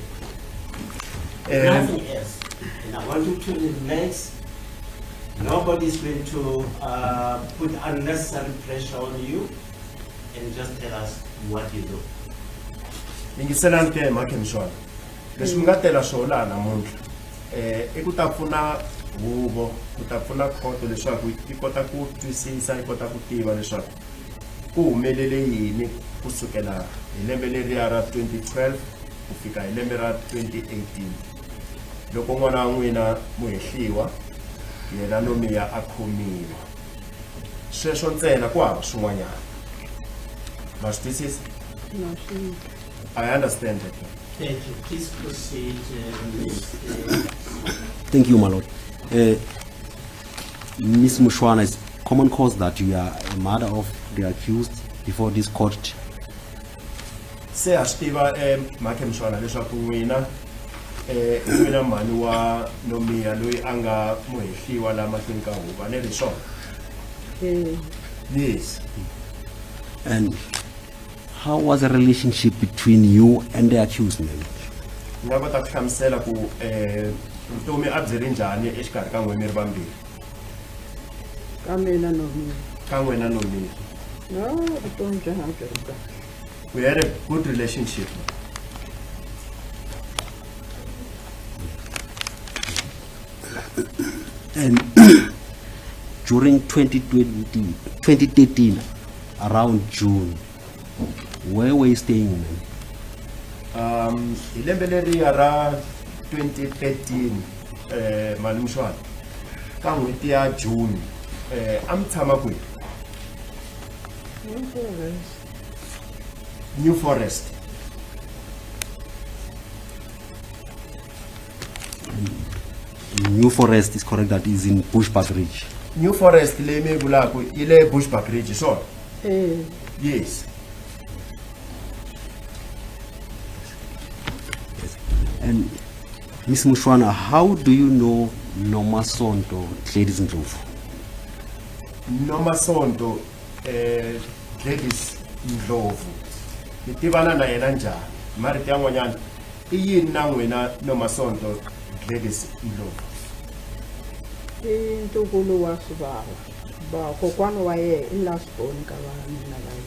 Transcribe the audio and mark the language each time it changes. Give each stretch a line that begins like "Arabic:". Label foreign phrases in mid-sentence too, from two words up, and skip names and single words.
English: Nothing else. And I want you to relax. Nobody's going to put unnecessary pressure on you, and just tell us what you do.
Tsonga: Ngingisela nke makhe mshwana leswi mi nga tela swona namuntlha I ku ta pfuna huvo ku ta pfuna khoto leswaku yi kota ku twisisa yi kota ku tiva leswaku ku humelele yini kusukela hi lembe leriya ra 2012 ku fika hi lembe ra 2018 loko n'wana wa n'wina muhehliwa yena Nomia a khomiwa sweswo ntsena ku hava swin'wanyana ma swi twisisa.
English: I understand it. Thank you. Please proceed, Thank you, my lord. Ms. Mushwana, it's common cause that you are a mother of the accused before this court.
Tsonga: Se astiva makhe mshwana leswaku n'wina n'wina mhani wa Nomia loyi a nga muhehliwa la mahlweni ka huvo a ne ri swona.
English: Yes. And how was the relationship between you and the accused man?
Tsonga: Nga kota ku hlamusela ku vutomi a byi ri njhani exikarhi ka n'wina mi ri vambirhi? Ka mina Nomia. Ka n'wina Nomia. No, vutomi bya ha byi ri kahle.
English: We had a good relationship. And during 2013, around June, where were you staying, man?
Tsonga: Hi lembe leriya ra 2013 mani mshwana ka n'hweti ya June a mi tshama kwihi?
English: New Forest. New Forest is correct, that is in Bushbuck Ridge.
Tsonga: New Forest leyi mi vulaku yi le Bushbuck Ridge swona?
English: Yes. And Ms. Mushwana, how do you know Nomia Ndlovu?
Tsonga: Nomia Ndlovu mi tivana na yena njhani? Marito yan'wanyana I yini na n'wina Nomia Ndlovu? I ntukulu wa swivava ba kokwana wa yena I
English: last born
Tsonga: ka vana va yena.